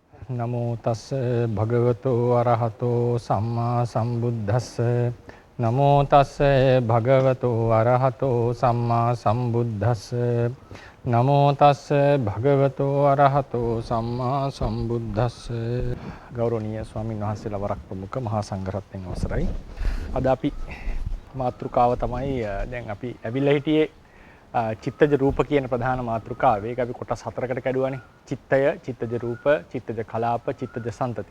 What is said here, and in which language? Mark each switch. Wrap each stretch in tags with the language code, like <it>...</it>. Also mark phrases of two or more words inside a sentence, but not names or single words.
<pi>නමෝ තස්ස භගවතෝ අරහතෝ සම්මා සම්බුද්දස්ස නමෝ තස්ස භගවතෝ අරහතෝ සම්මා සම්බුද්දස්ස නමෝ තස්ස භගවතෝ අරහතෝ සම්මා සම්බුද්දස්ස.</pi> <si>ගෞරවනීය ස්වාමීන් වහන්සේලා වරක් ප්‍රමුඛ මහා සංඝරත්නයන් අවසරයි. අද අපි මාතෘකාව තමයි දැන් අපි ඇවිල්ලා හිටියේ චිත්තජ රූප කියන ප්‍රධාන මාතෘකාව. ඒක අපි කොටස් 4කට කැඩුවානේ. චිත්තය, චිත්තජ රූප, චිත්තජ කලාප, චිත්තජ සන්තති.</si>